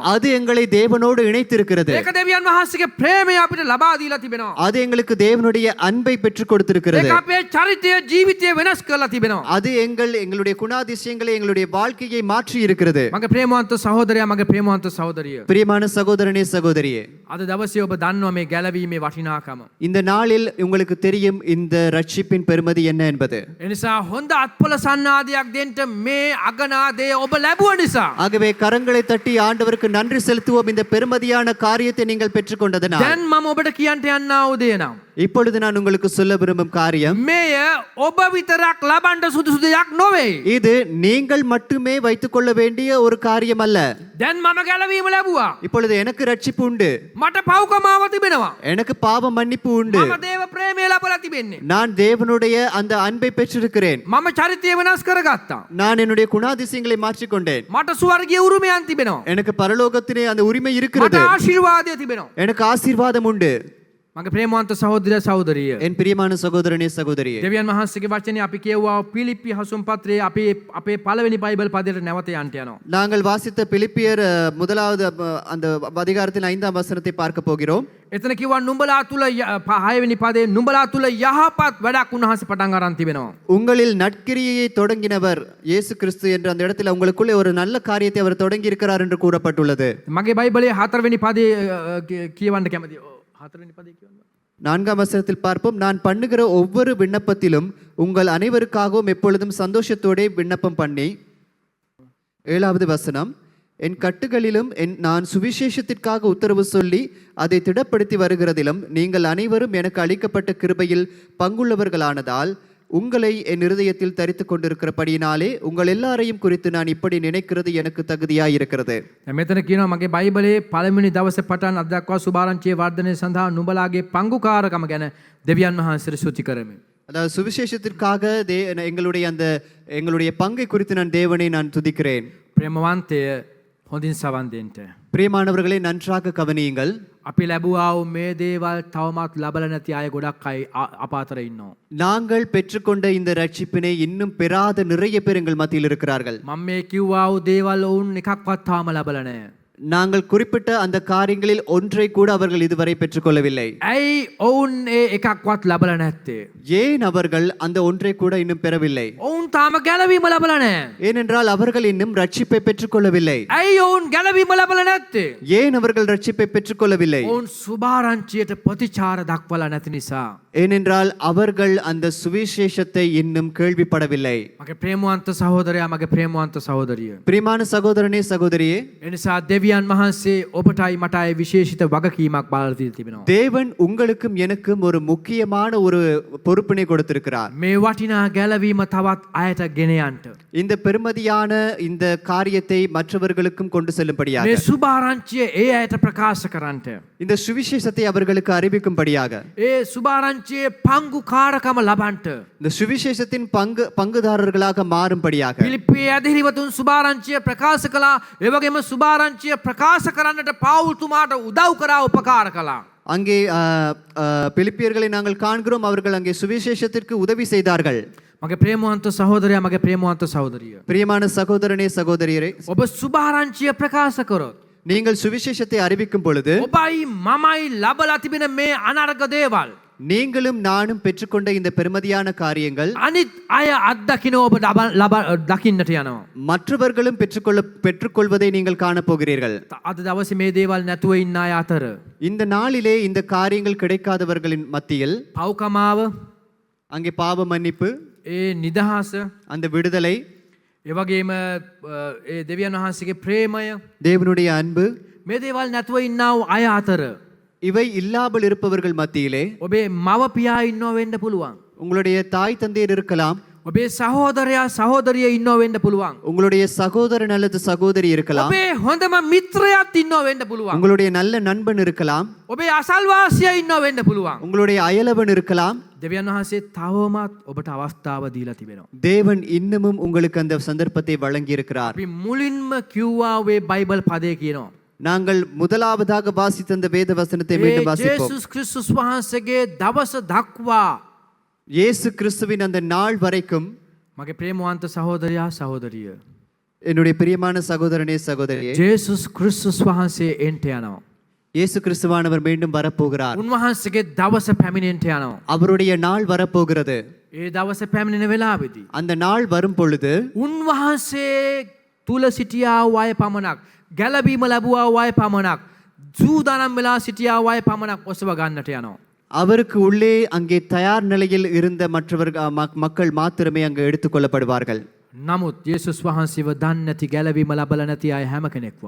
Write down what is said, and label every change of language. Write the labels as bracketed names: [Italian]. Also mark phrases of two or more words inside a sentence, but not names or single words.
[Tamil] அது எங்களை தேவனோடு இணைத்திருக்கிறது. [Sinhala] ඒක දෙවියන් වහන්සේගේ ප්‍රේමය අපිට ලබා දීලා තිබෙනවා. [Tamil] அது எங்களுக்கு தேவனுடைய அன்பை பெற்றுக் கொடுத்திருக்கிறது. [Sinhala] ඒක අපේ චරිතය ජීවිතය වෙනස් කරලා තිබෙනවා. [Tamil] அது எங்களுடைய குணாதிசயங்களை எங்களுடைய வாழ்க்கையை மாற்றி இருக்கிறது. [Sinhala] මගේ ප්‍රේමවන්ත සහෝදරයා මගේ ප්‍රේමවන්ත සහෝදරිය. [Tamil] பிரியமான சகோதரனே சகோதரியே, [Sinhala] අද දවසේ ඔබ දන්නවා මේ ගැලවීමේ වටිනාකම. [Tamil] இந்த நாளில் உங்களுக்கு தெரியும் இந்த ரட்சிப்பின் பெருமதி என்ன என்பது. [Sinhala] එනිසා හොඳ අත්පොල සන්නාදයක් දෙන්න මේ අගනාදේ ඔබ ලැබුව නිසා. [Tamil] ஆகவே கரங்களை தட்டி ஆண்டவருக்கு நன்றி செலுத்துவோம். இந்த பெருமதியான காரியத்தை நீங்கள் பெற்றுக்கொண்டதனால் [Sinhala] දැන් මම ඔබට කියන්න යන්නා වූ දේ නම් [Tamil] இப்பொழுது நான் உங்களுக்கு சொல்ல விரும்பும் காரியம், [Sinhala] මෙය ඔබ විතරක් ලබන්න සුදුසු දෙයක් නොවේ. [Tamil] இது நீங்கள் மட்டுமே வைத்துக் கொள்ள வேண்டிய ஒரு காரியம் அல்ல. [Sinhala] දැන් මම ගැලවීම ලැබුවා. [Tamil] இப்பொழுது எனக்கு ரட்சிப்பு உண்டு, [Sinhala] මට පව්කමාව තිබෙනවා. [Tamil] எனக்கு பாவ மன்னிப்பு உண்டு, [Sinhala] මම දේව ප්‍රේමය ලබලා තිබෙන්නේ. [Tamil] நான் தேவனுடைய அந்த அன்பை பெற்றிருக்கிறேன், [Sinhala] මම චරිතය වෙනස් කරගත්තා. [Tamil] நான் என்னுடைய குணாதிசயங்களை மாற்றிக்கொண்டேன், [Sinhala] මට ස්වර්ගීය උරුමයන් තිබෙනවා. [Tamil] எனக்கு பரலோகத்திலே அந்த உரிமை [Sinhala] මට [Tamil] இருக்கிறது, [Sinhala] ආශිර්වාදය තිබෙනවා. [Tamil] எனக்கு ஆசீர்வாதம் உண்டு. [Sinhala] මගේ ප්‍රේමවන්ත සහෝදරයා සහෝදරිය. [Tamil] என் பிரியமான சகோதரனே சகோதரியே, [Sinhala] දෙවියන් වහන්සේගේ වචනේ අපි කියවුවා පිලිප්පි හසුන් පත්‍රයේ අපේ පළවෙනි බයිබල් පදයට නැවත යන්න යනවා. [Tamil] நாங்கள் வாசித்த பிலிப்பியர் முதலாவது அந்த அதிகாரத்தின் 5ஆம் வசனத்தை பார்க்க போகிறோம். [Sinhala] එතන කිව්වා නුඹලා තුල 6වෙනි පදේ නුඹලා තුල යහපත් වැඩක් උන්වහන්සේ පටන් අරන් තිබෙනවා. [Tamil] உங்களில் நற்கிரியையை தொடங்கினவர் இயேசு கிறிஸ்து என்ற அந்த இடத்துல உங்களுக்குள்ளே ஒரு நல்ல காரியத்தை அவர் தொடங்கி இருக்கிறார் என்று கூறப்பட்டுள்ளது. [Sinhala] මගේ බයිබලයේ 4වෙනි පදේ කියවන්න කැමතියි. 4වෙනි පදේ කියවන්න. [Tamil] 4ஆம் வசனத்தில் பார்ப்போம். நான் பண்ணுகிற ஒவ்வொரு விண்ணப்பத்திலும் உங்கள் அனைவருக்காகவும் எப்பொழுதும் சந்தோஷத்தோட விண்ணப்பம் பண்ணி. 7வது வசனம், என் கட்டுகளிலும் நான் சுவிசேஷத்திற்காக உத்தரவு சொல்லி அதை திடப்படுத்தி வருகிறதிலும் நீங்கள் அனைவரும் எனக்கு அளிக்கப்பட்ட கிருபையில் பங்குள்ளவர்களானதால் உங்களை என் இருதயத்தில் தரித்துக் கொண்டிருக்கிறபடியினாலே உங்கள் எல்லாரையும் குறித்து நான் இப்படி நினைக்கிறது எனக்கு தகுதியாய் இருக்கிறது. [Sinhala] මෙතන කියනවා මගේ බයිබලයේ පළවෙනි දවසේ පටන් අද දක්වා සුභාරංචියේ වර්ධනය සඳහා නුඹලාගේ පංගුකාරකම ගැන දෙවියන් වහන්සේට ස්තුති කරමි. [Tamil] அதாவது சுவிசேஷத்திற்காக எங்களுடைய பங்கை குறித்து நான் தேவனை நான் துதிக்கிறேன். [Sinhala] ප්‍රේමවන්තය හොඳින් සවන් දෙන්න. [Tamil] பிரியமானவர்களை நன்றாக கவனியுங்கள். [Sinhala] අපි ලැබුවා වූ මේ දේවල් තවමත් ලබලා නැති අය ගොඩක් අය අප අතර ඉන්නවා. [Tamil] நாங்கள் பெற்றுக்கொண்ட இந்த ரட்சிப்பினை இன்னும் பெறாத நிறைய பேர் எங்கள் மத்தியில் இருக்கிறார்கள். [Sinhala] මම මේ කිව්වා වූ දේවල් ඔවුන් එකක්වත් තාම ලබලා නැහැ. [Tamil] நாங்கள் குறிப்பிட்ட அந்த காரியங்களில் ஒன்றை கூட அவர்கள் இதுவரை பெற்றுக்கொள்ளவில்லை. [Sinhala] ඇයි ඔවුන් ඒ එකක්වත් ලබලා නැත්තේ? [Tamil] ஏன் அவர்கள் அந்த ஒன்றை கூட இன்னும் பெறவில்லை? [Sinhala] ඔවුන් තාම ගැලවීම ලබලා නැහැ. [Tamil] ஏனென்றால் அவர்கள் இன்னும் ரட்சிப்பை பெற்றுக்கொள்ளவில்லை. [Sinhala] ඇයි ඔවුන් ගැලවීම ලබලා නැත්තේ? [Tamil] ஏன் அவர்கள் ரட்சிப்பை பெற்றுக்கொள்ளவில்லை? [Sinhala] ඔවුන් සුභාරංචියට ප්‍රතිචාර දක්වලා නැති නිසා. [Tamil] ஏனென்றால் அவர்கள் அந்த சுவிசேஷத்தை இன்னும் கேள்விப்படவில்லை. [Sinhala] මගේ ප්‍රේමවන්ත සහෝදරයා මගේ ප්‍රේමවන්ත සහෝදරිය. [Tamil] பிரியமான சகோதரனே சகோதரியே, [Sinhala] එනිසා දෙවියන් වහන්සේ ඔබටයි මටයි විශේෂිත වගකීමක් බාර දීලා තිබෙනවා. [Tamil] தேவன் உங்களுக்கும் எனக்கும் ஒரு முக்கியமான ஒரு பொறுப்பினை கொடுத்திருக்கிறார். [Sinhala] මේ වටිනා ගැලවීම තවත් අයට ගෙන යන්න. [Tamil] இந்த பெருமதியான இந்த காரியத்தை மற்றவர்களுக்கும் கொண்டு செல்லும்படியாக, [Sinhala] මේ සුභාරංචිය ඒ අයට ප්‍රකාශ කරන්නට. [Tamil] இந்த சுவிசேஷத்தை அவர்களுக்கு அறிவிக்கும்படியாக, [Sinhala] ඒ සුභාරංචියේ පංගුකාරකම ලබන්නට. [Tamil] இந்த சுவிசேஷத்தின் பங்குதாரர்களாக மாறும்படியாக [Sinhala] පිලිප්පියේ ඇදිරිවතුන් සුභාරංචිය ප්‍රකාශ කළා. ඒ වගේම සුභාරංචිය ප්‍රකාශ කරන්නට පවුල්තුමාට උදව් කරා උපකාර කළා. [Tamil] அங்கே பிலிப்பியர்களை நாங்கள் காண்கிறோம். அவர்கள் அங்கே சுவிசேஷத்திற்கு உதவி செய்தார்கள். [Sinhala] මගේ ප්‍රේමවන්ත සහෝදරයා මගේ ප්‍රේමවන්ත සහෝදරිය. [Tamil] பிரியமான சகோதரனே சகோதரியரே, [Sinhala] ඔබ සුභාරංචිය ප්‍රකාශ කරොත් [Tamil] நீங்கள் சுவிசேஷத்தை அறிவிக்கும் பொழுது [Sinhala] ඔබයි මමයි ලබලා තිබෙන මේ අනර්ග දේවල් [Tamil] நீங்களும் நானும் பெற்றுக்கொண்ட இந்த பெருமதியான காரியங்கள் [Sinhala] අනිත් අය අත්දකින්න ඔබ දකින්නට යනවා. [Tamil] மற்றவர்களும் பெற்றுக்கொள்வதை நீங்கள் காணப்போகிறீர்கள். [Sinhala] අද දවසේ මේ දේවල් නැතුව ඉන්න අය අතර [Tamil] இந்த நாளிலே இந்த காரியங்கள் கிடைக்காதவர்களின் மத்தியில் [Sinhala] පව්කමාව, [Tamil] அங்கே பாவ மன்னிப்பு, [Sinhala] ඒ නිදහස, [Tamil] அந்த விடுதலை, [Sinhala] ඒ වගේම ඒ දෙවියන් වහන්සේගේ ප්‍රේමය, [Tamil] தேவனுடைய அன்பு, [Sinhala] මේ දේවල් නැතුව ඉන්නා වූ අය අතර [Tamil] இவை இல்லாமல் இருப்பவர்கள் மத்தியிலே [Sinhala] ඔබේ මව පියා ඉන්නව වෙන්න පුළුවන්. [Tamil] உங்களுடைய தாய் தந்தையர் இருக்கலாம், [Sinhala] ඔබේ සහෝදරයා සහෝදරිය ඉන්නව වෙන්න පුළුවන්. [Tamil] உங்களுடைய சகோதரன் அல்லது சகோதரி இருக்கலாம், [Sinhala] ඔබේ හොඳම මිත්‍රයෙක් ඉන්නව වෙන්න පුළුවන්. [Tamil] உங்களுடைய நல்ல நண்பன் இருக்கலாம், [Sinhala] ඔබේ අසල්වාසියා ඉන්නව වෙන්න පුළුවන්. [Tamil] உங்களுடைய அயலவன் இருக்கலாம். [Sinhala] දෙවියන් වහන්සේ තවමත් ඔබට අවස්ථාව දීලා තිබෙනවා. [Tamil] தேவன் இன்னமும் உங்களுக்கு அந்த சந்தர்ப்பத்தை வழங்கி இருக்கிறார். [Sinhala] අපි මුලින්ම කිව්වා වේ බයිබල් පදේ කියනවා. [Tamil] நாங்கள் முதலாவதாக வாசித்த அந்த வேத வசனத்தை மீண்டும் வாசிப்போம். [Sinhala] ජේසුස් ක්‍රිස්තුස් වහන්සේගේ දවස දක්වා [Tamil] இயேசு கிறிஸ்துவின் அந்த நாள் வரைக்கும் [Sinhala] මගේ ප්‍රේමවන්ත සහෝදරයා සහෝදරිය, [Tamil] என்னுடைய பிரியமான சகோதரனே சகோதரியே, [Sinhala] ජේසුස් ක්‍රිස්තුස් වහන්සේ එන්ට යනවා. [Tamil] இயேசு கிறிஸ்துவானவர் மீண்டும் வரப்போகிறார். [Sinhala] උන්වහන්සේගේ දවස පැමිණෙන්ට යනවා. [Tamil] அவருடைய நாள் வரப்போகிறது. [Sinhala] ඒ දවස පැමිණෙන වෙලාවේදී [Tamil] அந்த நாள் வரும் பொழுது [Sinhala] උන්වහන්සේ තුල සිටියා වය පමණක් ගැලවීම ලැබුවා වය පමණක් සූදානම් වෙලා සිටියා වය පමණක් ඔසව ගන්නට යනවා. [Tamil] அவருக்கு உள்ளே அங்கே தயார் நிலையில் இருந்த மற்றவர்கள் மக்கள் மாத்திரமே அங்கு எடுத்துக்கொள்ளப்படுவார்கள். [Sinhala] නමුත් යේසුස් වහන්සේව දන්නේ නැති ගැලවීම ලබලා නැති අය හැම කෙනෙක්වම